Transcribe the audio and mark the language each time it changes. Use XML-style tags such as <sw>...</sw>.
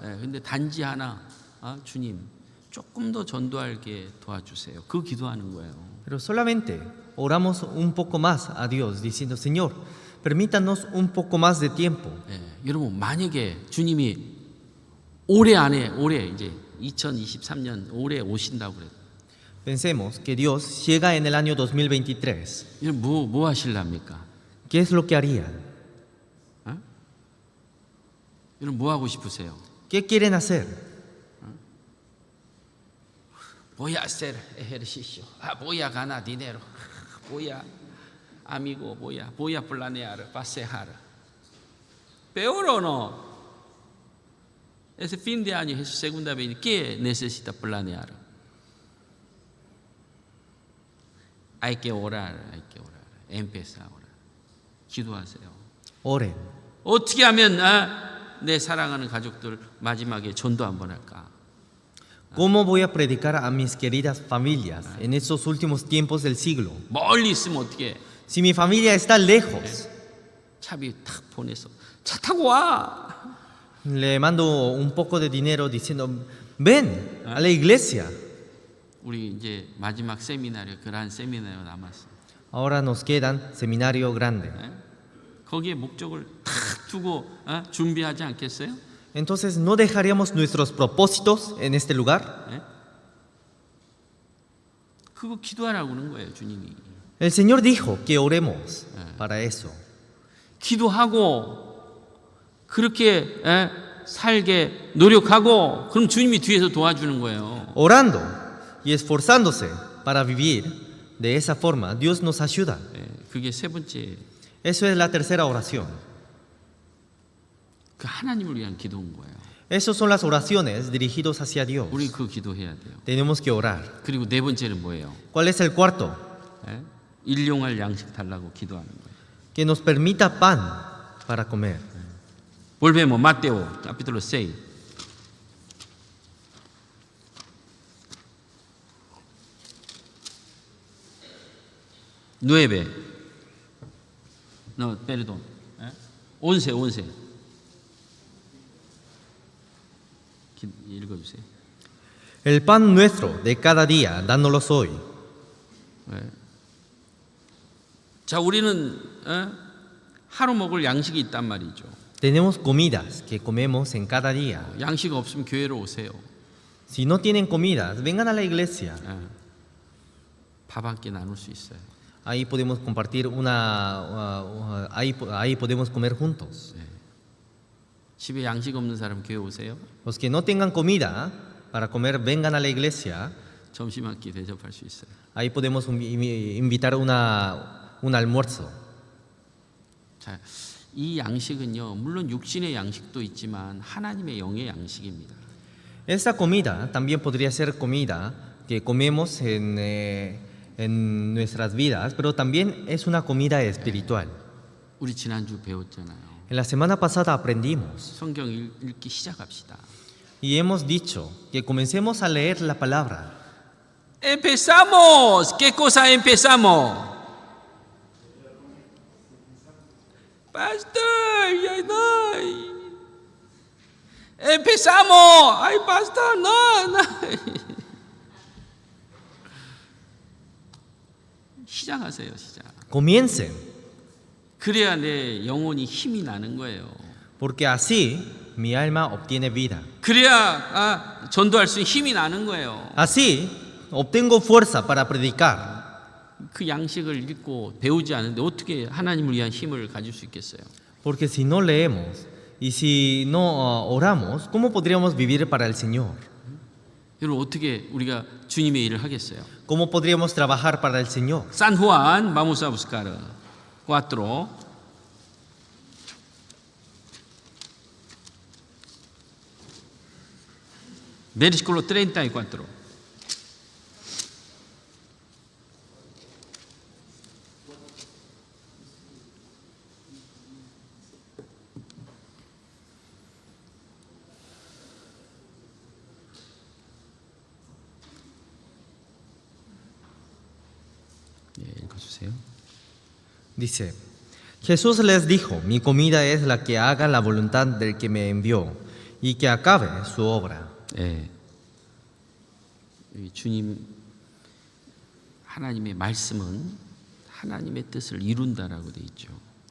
<ko>근데 단지 하나, 주님 조금 더 전도하게 도와주세요. 그 기도하는 거예요.</ko> <es>Pero solamente oramos un poco más a Dios, diciendo, Señor, permítanos un poco más de tiempo.</es> <ko>여러분 만약에 주님이 올해 안에 올해 이제 2023년 올해 오신다고 그래요.</ko> <es>Pensemos que Dios llega en el año 2023.</es> <ko>여러분 뭐 하실랍니까?</ko> <es>¿Qué es lo que harían?</es> <ko>여러분 뭐 하고 싶으세요?</ko> <es>¿Qué quieren hacer? Voy a hacer ejercicio. Voy a ganar dinero. Voy a amigo, voy a planear, pasear. Peor o no. Ese fin de año Jesús segunda venida, ¿qué necesita planear? Hay que orar. Empieza a orar.</es> <ko>기도하세요.</ko> <es>Oren.</es> <ko>어떻게 하면 내 사랑하는 가족들 마지막에 전도 한번 할까?</ko> <es>¿Cómo voy a predicar a mis queridas familias en estos últimos tiempos del siglo?</es> <ko>멀리 있으면 어떻게?</ko> <es>Si mi familia está lejos,</es> <ko>차비 탁 보내서 차 타고 와.</ko> <es>le mando un poco de dinero diciendo, ven a la iglesia.</es> <ko>우리 이제 마지막 세미나리오, 그러한 세미나리오 남았어.</ko> <es>Ahora nos quedan seminario grande.</es> <ko>거기에 목적을 탁 두고 준비하지 않겠어요?</ko> <es>Entonces, ¿no dejaríamos nuestros propósitos en este lugar?</es> <ko>그거 기도하라고 그러는 거예요, 주님이.</ko> <es>El Señor dijo que oremos para eso.</es> <ko>기도하고 그렇게 살게 노력하고 그럼 주님이 뒤에서 도와주는 거예요.</ko> <es>Orando y esforzándose para vivir de esa forma, Dios nos ayuda.</es> <ko>그게 세 번째.</ko> <es>Eso es la tercera oración.</es> <ko>그 하나님을 위한 기도인 거예요.</ko> <es>Esas son las oraciones dirigidas hacia Dios.</es> <ko>우리 그 기도해야 돼요.</ko> <es>Tenemos que orar.</es> <ko>그리고 네 번째는 뭐예요?</ko> <es>¿Cuál es el cuarto?</es> <ko>일용할 양식 달라고 기도하는 거예요.</ko> <es>Que nos permita pan para comer. Volvemos, Mateo capítulo 6. No, perdón. 11.</es> <ko>읽어주세요.</ko> <es>El pan nuestro de cada día, dánoslos hoy.</es> <ko>자, 우리는 하루 먹을 양식이 있단 말이죠.</ko> <es>Tenemos comidas que comemos en cada día.</es> <ko>양식 없으면 교회로 오세요.</ko> <es>Si no tienen comidas, vengan a la iglesia.</es> <ko>밥 한 끼 나눌 수 있어요.</ko> <es>Ahí podemos compartir ahí podemos comer juntos.</es> <ko>집에 양식 없는 사람 교회 오세요.</ko> <es>Los que no tengan comida para comer, vengan a la iglesia.</es> <ko>점심 한 끼 대접할 수 있어요.</ko> <es>Ahí podemos invitar un almuerzo.</es> <ko>자, 이 양식은요, 물론 육신의 양식도 있지만 하나님의 영의 양식입니다.</ko> <es>Esta comida también podría ser comida que comemos en nuestras vidas, pero también es una comida espiritual.</es> <ko>우리 지난주 배웠잖아요.</ko> <es>En la semana pasada aprendimos</es> <ko>성경 읽기 시작합시다.</ko> <es>y hemos dicho que comencemos a leer la palabra. Empezamos. ¿Qué cosa empezamos? Pastor, ay. Empezamos. Ay, pastor, no.</es> <ko>시작하세요, 시작.</ko> <es>Comiencen,</es> <ko>그래야 내 영혼이 힘이 나는 거예요.</ko> <es>porque así mi alma obtiene vida.</es> <ko>그래야 전도할 수 있는 힘이 나는 거예요.</ko> <es>Así obtengo fuerza para predicar.</es> <ko>그 양식을 읽고 배우지 않은데 어떻게 하나님을 위한 힘을 가질 수 있겠어요?</ko> <es>Porque si no leemos y si no oramos, ¿cómo podríamos vivir para el Señor?</es> <ko>여러분 어떻게 우리가 주님의 일을 하겠어요?</ko> <es>¿Cómo podríamos trabajar para el Señor? San Juan, vamos a buscar 4. Versículo 34.</es> <ko>예, 읽어주세요.</ko> <es>Dice, Jesús les dijo, mi comida es la que haga la voluntad del que me envió y que acabe su obra.</es> <ko>예. 이 주님 하나님의 말씀은 하나님의 뜻을 이룬다라고 돼 있죠.</ko>